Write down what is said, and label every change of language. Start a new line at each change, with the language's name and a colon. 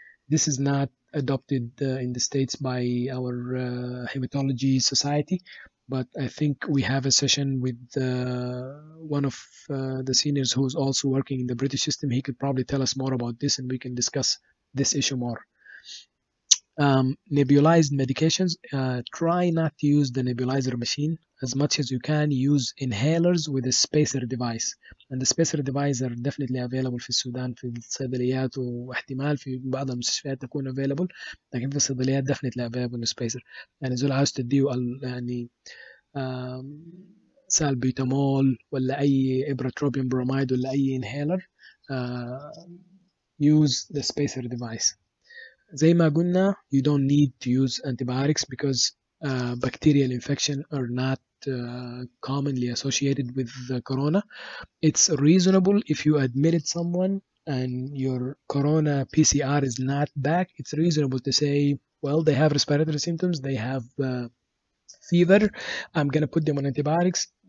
English: This is not adopted in the States by our hematology society, but I think we have a session with one of the seniors who's also working in the British system. He could probably tell us more about this, and we can discuss this issue more. Nebulized medications, try not to use the nebulizer machine. As much as you can, use inhalers with a spacer device. And the spacer device are definitely available
Arabic: في السودان في الصيدليات, واحتمال في بعض المستشفيات تكون available, لكن في الصيدليات
English: definitely available spacer.
Arabic: يعني زول عاوز تديه يعني سالبيتامول ولا أي إبراتروبين بروميد ولا أي
English: inhaler, use the spacer device.
Arabic: زي ما قلنا,
English: you don't need to use antibiotics because bacterial infection are not commonly associated with the corona. It's reasonable if you admitted someone and your corona PCR is not back, it's reasonable to say, well, they have respiratory symptoms, they have fever, I'm going to put them on antibiotics.